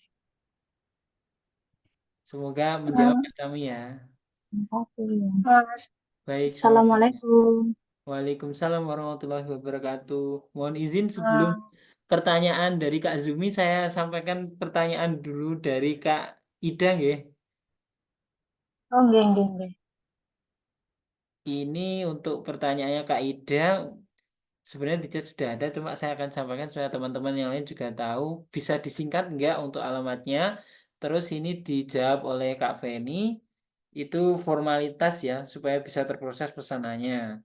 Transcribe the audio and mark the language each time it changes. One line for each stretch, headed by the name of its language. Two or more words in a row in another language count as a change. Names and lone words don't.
Indonesian: Semoga menjawab eh, Kak Tami ya. terima kasih. Mas, Baik, sama-sama. Assalamualaikum.
Arabic: وعليكم السلام ورحمة الله وبركاته.
Indonesian: Mohon izin sebelum Ah, pertanyaan dari Kak Zumi, saya sampaikan pertanyaan dulu dari Kak Ida nggih.
Javanese: oh, nggih, nggih, nggih.
Indonesian: Ini untuk pertanyaannya Kak Ida, sebenarnya di chat sudah ada, cuma saya akan sampaikan supaya teman-teman yang lain juga tahu. Bisa disingkat enggak untuk alamatnya? Terus ini dijawab oleh Kak Feni. Itu formalitas ya, supaya bisa terproses pesanannya.